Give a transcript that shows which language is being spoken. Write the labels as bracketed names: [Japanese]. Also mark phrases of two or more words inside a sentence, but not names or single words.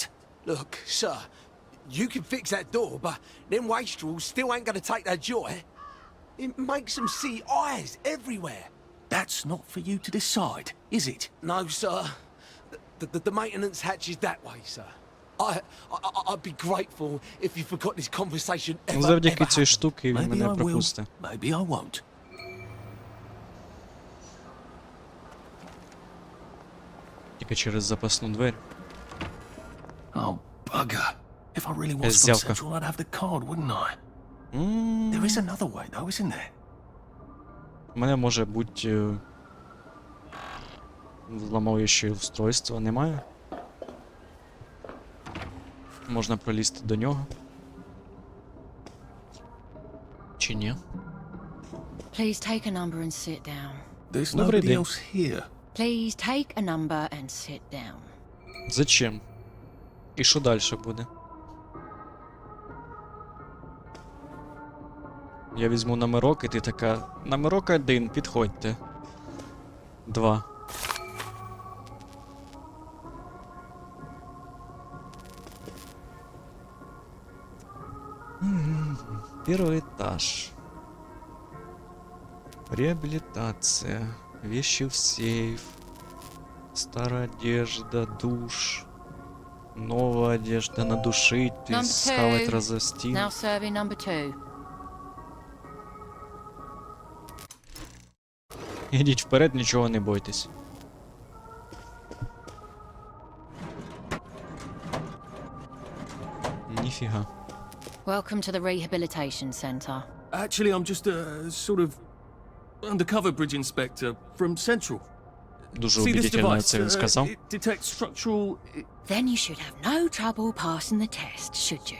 [English] Look, sir, you can fix that door, but them wastrels still ain't gonna take their joy. It makes them see eyes everywhere. That's not for you to decide, is it? No, sir. The maintenance hatch is that way, sir. I'd be grateful if you forgot this conversation ever, [Ukrainian] Завдяки [English] ever [Ukrainian] цій [English] happened. [Ukrainian] штуки він [English] Maybe [Ukrainian] мене [English] I will, [Ukrainian] пропустить. [English] maybe I won't. [Ukrainian] Тільки через запасну двері. [English] Oh, bugger. If I really was from [Ukrainian] Зявка. [English] Central, I'd have the card, wouldn't I? There is another way, though, isn't there? [Ukrainian] У мене може бути взламуюче устройство, немає? Можна пролізти до нього. Чи ні? [English] Please take a number and sit down. There's [Ukrainian] Добрий [English] nobody [Ukrainian] день. [English] else here. Please take a number and sit down. [Ukrainian] Зачем? І що далі буде? Я візьму номерок, і ти така. Номерок 1, підходьте. 2. [Russian] Первый этаж. Реабилитация. Вещи в сейф. Старая одежда, душ. Новая одежда, надушить, [English] Number [Russian] схавать, [English] two. [Russian] развести. [English] Now serving number 2. [Ukrainian] Ідіть вперед, нічого не бойтесь. Ніфіга. [English] Welcome to the rehabilitation center. Actually, I'm just a sort of undercover bridge inspector from Central. [Ukrainian] Дуже [English] See this [Ukrainian] убедительно [English] device? [Ukrainian] це він сказав. [English] It detects structural. Then you should have no trouble passing the test, should you?